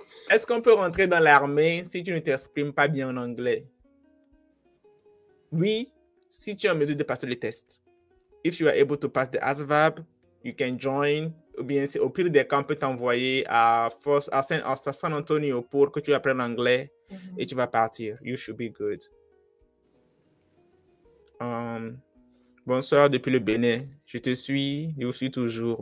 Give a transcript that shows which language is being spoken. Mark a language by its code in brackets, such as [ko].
[fr] Est-ce qu'on peut rentrer dans l'armée si tu ne t'exprimes pas bien en anglais? Oui, si tu es en mesure de passer le test. [en] If you are able to pass the ASVAB, you can join. [fr] Ou bien, au pire des cas, on peut t'envoyer à San Antonio pour que tu apprennes l'anglais et tu vas partir. [en] You should be good. [fr] Bonsoir depuis le Bénin. Je te suis, je vous suis toujours.